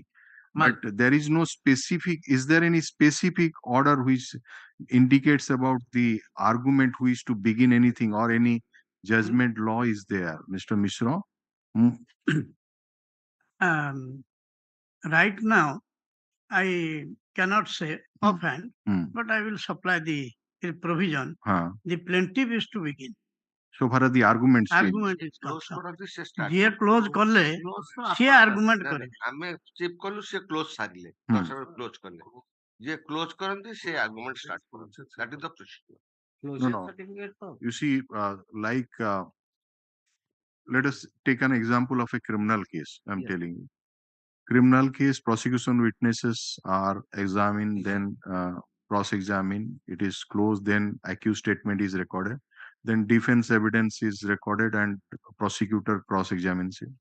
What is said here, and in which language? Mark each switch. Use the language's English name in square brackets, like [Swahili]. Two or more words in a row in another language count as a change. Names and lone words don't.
[English] But there is no specific, is there any specific order which indicates about the argument which to begin anything, or any judgment law is there, Mr. Mishra? Right now, I cannot say offhand, but I will supply the provision. The plaintiff is to begin. So far as the argument is [Odia] close କରନ୍ତି ସେ start ଯିଏ କ୍ଲୋଜ କଲେ ସିଏ ଆର୍ଗୁମେଣ୍ଟ କରିବେ। ଆମେ ଚିପ୍ କଲୁ ସେ କ୍ଲୋଜ ସାରିଲେ 10 ବେଳେ କ୍ଲୋଜ କଲେ ଯିଏ କ୍ଲୋଜ କରନ୍ତି ସେ [English] argument start [Odia] କରନ୍ତି [English] that is the procedure. No. You see, let us take an example of a criminal case. I'm telling you, criminal case, prosecution witnesses are examined, then cross-examined. It is closed, then accused statement is recorded, then defense evidence is recorded, and prosecutor cross-examines it.